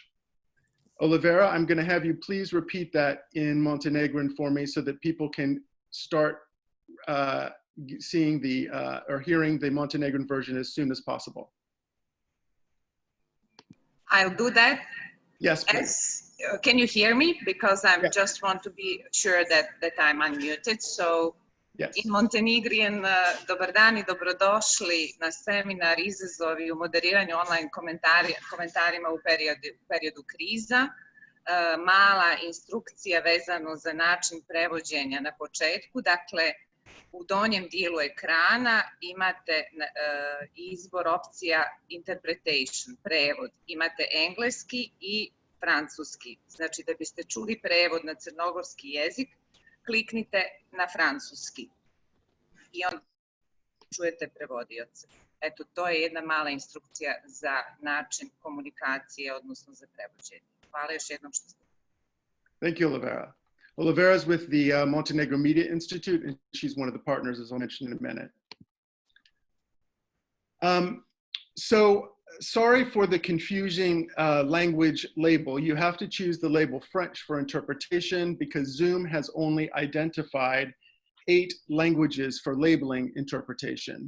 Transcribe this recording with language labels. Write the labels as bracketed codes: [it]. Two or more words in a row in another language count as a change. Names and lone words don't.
[en] Olivera, I'm going to have you please repeat that in Montenegrin for me so that people can start seeing or hearing the Montenegrin version as soon as possible. I'll do that. Yes, please. Can you hear me? Because I just want to be sure that I'm unmuted. So, yes. In Montenegrin, [sr] dobar dan I dobrodošli na seminar Izazovi u moderiranju online komentarima u periodu kriza. Mala instrukcija vezano za način prevođenja na početku. Dakle, u donjem dijelu ekrana imate izbor opcija interpretation, prevod. Imate engleski i francuski. Znači, da biste čuli prevod na crnogorski jezik, kliknite na francuski i onda čujete prevodioce. Eto, to je jedna mala instrukcija za način komunikacije, odnosno za prevođenje. Hvala još jednom što ste. [en] Thank you, Olivera. Olivera is with the Montenegro Media Institute, and she's one of the partners, as I'll mention in a minute. So, sorry for the confusing language label. You have to choose the label French for interpretation because Zoom has only identified 8 languages for labeling interpretation.